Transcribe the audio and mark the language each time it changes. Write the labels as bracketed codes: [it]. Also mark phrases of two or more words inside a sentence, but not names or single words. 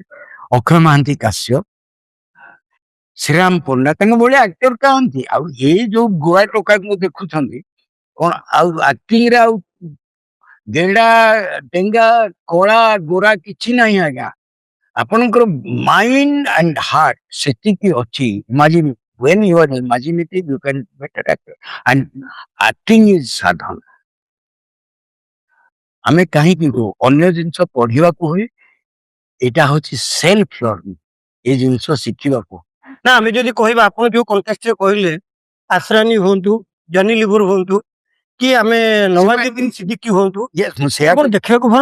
[or] ଅକ୍ଷୟ ମହାନ୍ତି କାଶ୍ୟପ, ଶ୍ରୀରାମ ପଣ୍ଡା, ତାଙ୍କ ଭଳିଆ ଆକ୍ଟର କାହାନ୍ତି? ଆଉ ଏଇ ଯୋଉ ଗୋଆ ଟୋକାକୁ ଦେଖୁଛନ୍ତି କଣ, ଆଉ ଆକ୍ଟିଂରେ ଆଉ ଗେଣ୍ଡା ଡେଙ୍ଗା କଳା ଗୋରା କିଛି ନାହିଁ ଆଜ୍ଞା। ଆପଣଙ୍କର [en] mind and heart [or] ସେତିକି ଅଛି। [en] ଇମାଜିନ୍ when you are imaginative you can better actor and acting is ସାଧନା। [or] ଆମେ କାହିଁକି ଅନ୍ୟ ଜିନିଷ ପଢିବାକୁ ହୁଏ, ଏଇଟା ହଉଛି [en] self learning, [or] ଏ ଜିନିଷ ଶିଖିବାକୁ। ନା ଆମେ ଯଦି କହିବା, ଆପଣ ଯୋଉ କଣ୍ଟେକ୍ସରେ କହିଲେ ଆଶ୍ରାନୀ ହୁଅନ୍ତୁ, ଜନି ଲିଭର ହୁଅନ୍ତୁ, କି ଆମେ ନୱାଜୁଦ୍ଦିନ ସିଦ୍ଦିକୀ ହୁଅନ୍ତୁ, ଆପଣ ଦେଖିବାକୁ ଭଲ